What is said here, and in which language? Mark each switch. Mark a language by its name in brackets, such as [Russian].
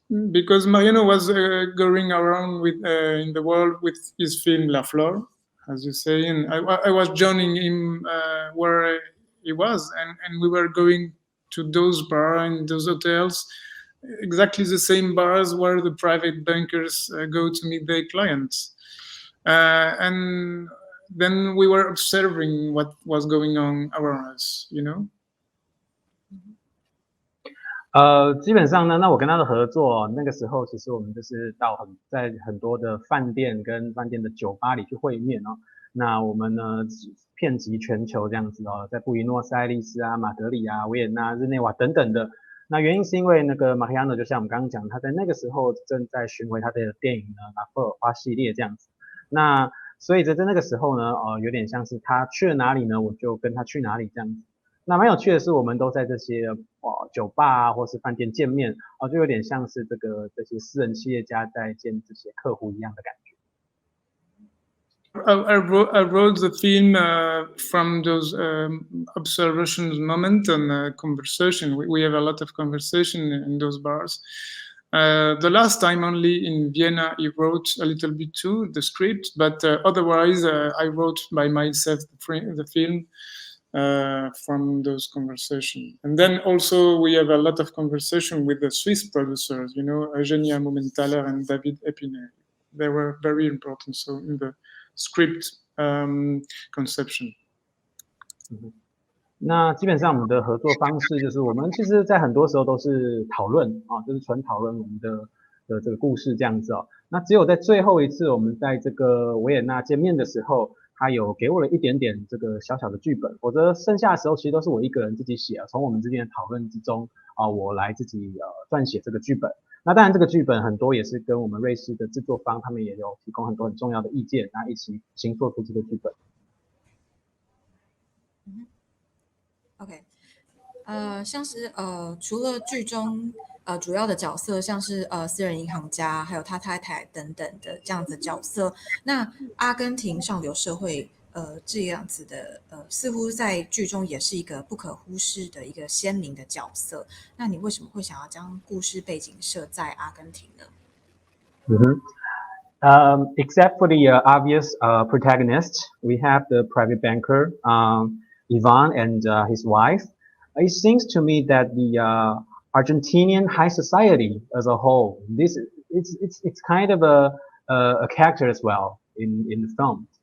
[English] because Mariano was going around in the world with his film La Flor, as you say, and I was joining him where he was, and we were going to those bars and those hotels, exactly the same bars where the private bankers go to meet their clients. And then we were observing what was going on around us, [Chinese] 基本上呢，那我跟他的合作那个时候其实我们就是在很多的饭店跟饭店的酒吧里去会面那我们呢遍及全球这样子在布宜诺斯艾利斯马德里维也纳、日内瓦等等的。那原因是因为那个 Mariano 就像我们刚刚讲，他在那个时候正在巡回他的电影呢拉弗尔花系列这样子。那所以在那个时候呢有点像是他去了哪里呢，我就跟他去哪里这样子。那蛮有趣的是，我们都在这些酒吧或是饭店见面就有点像是这些私人企业家在见这些客户一样的感觉。 I wrote the film from those observations moment and conversation. We have a lot of conversation in those bars. The last time only in Vienna, he wrote a little bit too, the script, but otherwise I wrote by myself the film from those conversations. And then also we have a lot of conversation with the Swiss producers, Eugenia Mumenthaler and David Epiner. They were very important so in the script conception. 那基本上我们的合作方式就是我们其实在很多时候都是讨论就是纯讨论我们的这个故事这样子那只有在最后一次我们在这个维也纳见面的时候，他有给我了一点点这个小小的剧本，否则剩下的时候其实都是我一个人自己写啊。从我们之间的讨论之中我来自己撰写这个剧本。那当然这个剧本很多也是跟我们瑞士的制作方他们也有提供很多很重要的意见，那一起形塑出这个剧本。 OK， 像是除了剧中主要的角色，像是私人银行家，还有他太太等等的这样子角色，那阿根廷上流社会这样子的似乎在剧中也是一个不可忽视的一个鲜明的角色。那你为什么会想要将故事背景设在阿根廷呢 [English] ？Except for the obvious protagonists, we have the private banker, Ivan, and his wife. It seems to me that the Argentinian high society as a whole, it's kind of a character as well in the film.